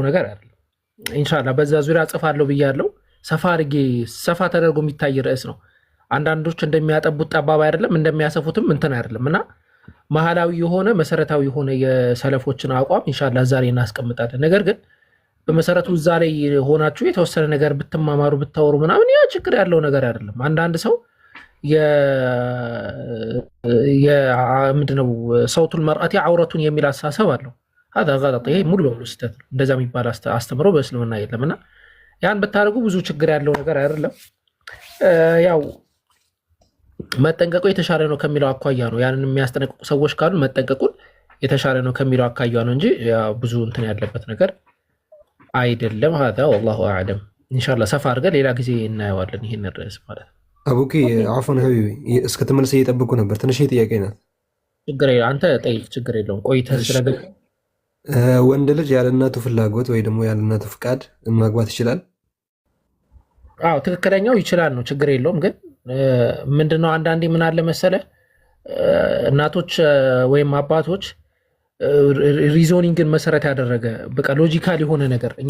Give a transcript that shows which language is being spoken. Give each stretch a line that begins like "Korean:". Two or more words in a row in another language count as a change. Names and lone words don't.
Amharic: ነገር አይደለም። ኢንሻአላህ በዛ ዙሪያ ጽፋለሁ ብያለሁ። ሰፋ ተደርጎ የሚታይ ርዕስ ነው። አንዳንዶች እንደሚያጠቡት ጠባብ አይደለም፣ እንደሚያሰፉትም እንትን አይደለም እና መሐላዊ የሆነ መሰረታዊ የሆነ የሰለፎችን አቋም ኢንሻአላህ ዛሬ እናስቀምጣለን። ነገር ግን በመሰረቱ እዛ ላይ ሆናችሁ የተወሰነ ነገር ብትማማሩ ብታወሩ ምናምን ያ ችግር ያለው ነገር አይደለም። አንዳንድ ሰው ምንድነው
Arabic: صوت المرأة عورة
Amharic: የሚል አስተሳሰብ አለው።
Arabic: هذا غلط።
Amharic: ይሄ ሙሉ በሙሉ ስህተት ነው። እንደዛ የሚባል አስተምሮ በእስልምና የለምና ያን ብታደርጉ ብዙ ችግር ያለው ነገር አይደለም። ያው መጠንቀቁ የተሻለ ነው ከሚለው አኳያ ነው። ያንን የሚያስጠነቅቁ ሰዎች ካሉ መጠንቀቁን የተሻለ ነው ከሚለው አካያ ነው እንጂ ብዙ እንትን ያለበት ነገር አይደለም።
Arabic: هذا والله اعلم
Amharic: ኢንሻአላህ ሰፋ አድርገን ሌላ ጊዜ እናየዋለን ይሄን ርዕስ ማለት ነው። አቡኪ አፎን ሀቢቢ እስከተመለሰ እየጠበቁ ነበር። ትንሽ ጥያቄ ናት። ችግር አንተ ጠይቅ፣ ችግር የለውም። ቆይተህ ስለገባ ወንድ ልጅ ያለ እናቱ ፍላጎት ወይ ደግሞ ያለ እናቱ ፍቃድ ማግባት ይችላል? አዎ ትክክለኛው ይችላል ነው፣ ችግር የለውም። ግን ምንድነው አንዳንዴ ምን አለ መሰለ እናቶች ወይም አባቶች ሪዞኒንግን መሰረት ያደረገ በቃ ሎጂካል የሆነ ነገር እኛ